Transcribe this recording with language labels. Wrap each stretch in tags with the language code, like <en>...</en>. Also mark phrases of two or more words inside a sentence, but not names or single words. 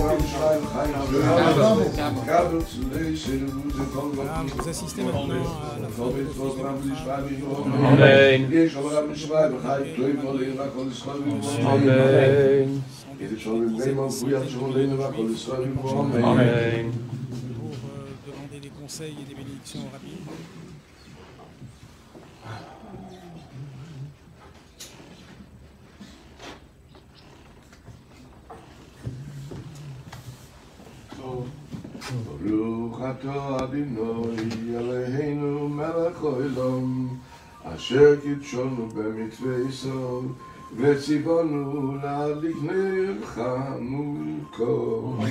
<fr>Vous assistez maintenant à la fin de Amen. pour demander des conseils et des bénédictions au Rabbi.</fr> <he>ברוך אתה אדוני אלוהינו מלך העולם אשר קידשנו במצוותיו וצוונו להדליק נר חנוכה.</he>